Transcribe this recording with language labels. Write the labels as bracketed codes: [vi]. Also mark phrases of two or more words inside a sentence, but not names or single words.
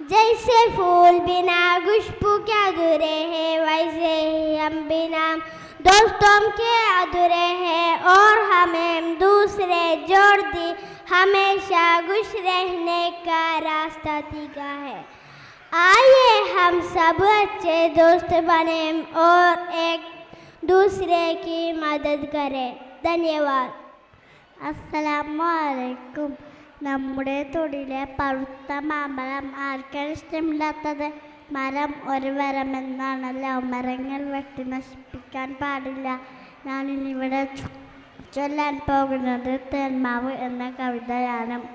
[hi] जैसे फूल बिना खुशबू के अधूरे हैं, वैसे ही हम बिना दोस्तों के अधूरे हैं, और हमें दूसरे जोड़ दी हमेशा खुश रहने का रास्ता दिखा है। आइए हम सब अच्छे दोस्त बने और एक दूसरे की मदद करें। धन्यवाद. [ar] السلام عليكم. [ml] നമ്മുടെ തൊടിയിലെ പഴുത്ത മാമ്പഴം ആർക്കാണ് ഇഷ്ടമില്ലാത്തത്? മരം ഒരു വരമെന്നാണല്ലോ. മരങ്ങൾ വെട്ടി നശിപ്പിക്കാൻ പാടില്ല. ഞാനിന്നിവിടെ ചൊല്ലാൻ പോകുന്നത് തേന്മാവ് എന്ന കവിതയാണ്.